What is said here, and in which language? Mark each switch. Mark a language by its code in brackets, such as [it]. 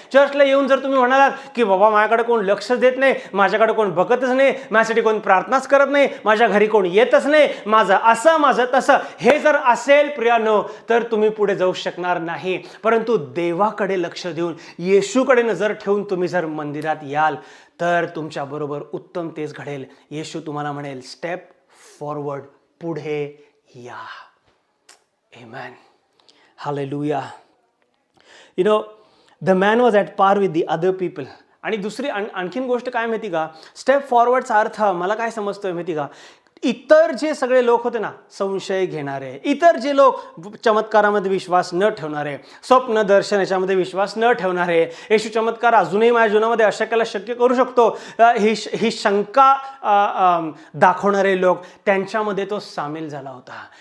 [mr] चर्चला येऊन जर तुम्ही म्हणालात की बाबा माझ्याकडे कोण लक्ष देत नाही, माझ्याकडे कोण बघतच नाही, माझ्यासाठी कोण प्रार्थनाच करत नाही, माझ्या घरी कोण येतच नाही, माझं असं माझं तसं, हे जर असेल प्रियानो तर तुम्ही पुढे जाऊ शकणार नाही. परंतु देवाकडे लक्ष देऊन येशूकडे नजर ठेवून तुम्ही जर मंदिरात याल तर तुमच्या बरोबर उत्तम तेच घडेल. येशू तुम्हाला म्हणेल [en] step forward, [mr] पुढे या. [en] Amen. Hallelujah. You know, the man was at par with the other people. [mr] आणि दुसरी आणखीन गोष्ट काय माहिती का, स्टेप फॉरवर्डचा अर्थ मला काय समजतोय माहिती का, इतर जे सगळे लोक होते ना, संशय घेणारे, इतर जे लोक चमत्कारामध्ये विश्वास न ठेवणारे, स्वप्न दर्शन याच्यामध्ये विश्वास न ठेवणारे, येशू चमत्कार अजूनही माझ्या जीवनामध्ये अशक्याला शक्य करू शकतो ही शंका दाखवणारे लोक, त्यांच्यामध्ये तो सामील झाला होता.